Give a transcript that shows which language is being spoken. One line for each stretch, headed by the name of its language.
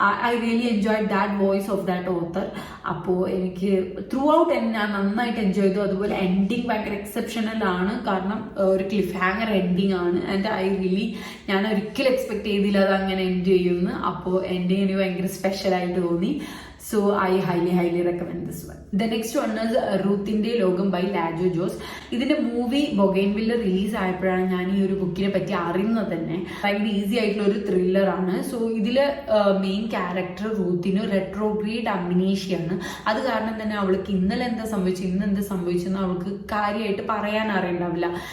English: I really enjoy that voice of that author.
Malayalam: അപ്പോൾ എനിക്ക് through out ഞാൻ നന്നായിട്ട് എൻജോയ് ചെയ്തു. അതുപോലെ എൻഡിങ് ഭയങ്കര എക്സെപ്ഷണൽ ആണ്. കാരണം ഒരു ക്ലിഫ് ഹാങ്ങർ എൻഡിങ് ആണ്. ആൻഡ് ഞാൻ ഒരിക്കലും എക്സ്പെക്ട് ചെയ്തില്ല അത് അങ്ങനെ എൻഡ് ചെയ്യുമെന്ന്. അപ്പോൾ എൻഡിങ് എനിക്ക് ഭയങ്കര സ്പെഷ്യൽ ആയിട്ട് തോന്നി.
English: So I highly recommend this one. The next one is
Malayalam: റൂത്തിന്റെ ലോകം ബൈ ലാജോ ജോസ്. ഇതിന്റെ മൂവി ബൊഗൈൻവില്ല റിലീസ് ആയപ്പോഴാണ് ഞാൻ ഈ ഒരു ബുക്കിനെ പറ്റി അറിയുന്നത് തന്നെ. ഭയങ്കര ഈസി ആയിട്ടുള്ള ഒരു ത്രില്ലർ ആണ്. സോ ഇതില് മെയിൻ ക്യാരക്ടർ റൂത്തിന് റെട്രോഗ്രേഡ് അമ്നീഷ്യാണ്. അത് കാരണം തന്നെ അവൾക്ക് ഇന്നലെ എന്താ സംഭവിച്ചു, ഇന്ന് എന്താ സംഭവിച്ചെന്ന് അവൾക്ക് കാര്യമായിട്ട് പറയാൻ അറിയണ്ടാവില്ല.